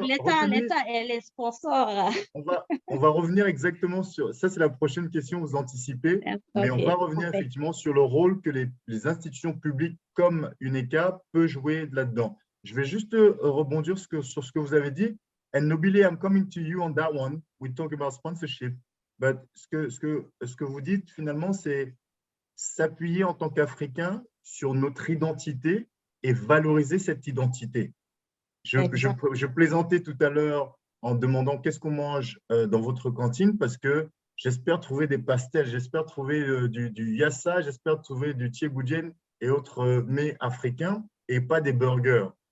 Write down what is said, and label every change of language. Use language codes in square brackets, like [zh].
[fr] L'État et les sponsors. On va revenir exactement sur… Ça, c'est la prochaine question, vous anticipez. Mais on va revenir effectivement sur le rôle que les institutions publiques comme UNECA peuvent jouer là-dedans. Je vais juste rebondir sur ce que vous avez dit. [en] Nqobile, I'm coming to you on that one. We talk about sponsorship. But [fr] ce que vous dites, finalement, c'est s'appuyer en tant qu'Africain sur notre identité et valoriser cette identité. Je plaisantais tout à l'heure en demandant qu'est-ce qu'on mange dans votre cantine parce que j'espère trouver des pastels, j'espère trouver du yassa, j'espère trouver du thiéboudjen et autres mets africains et pas des burgers.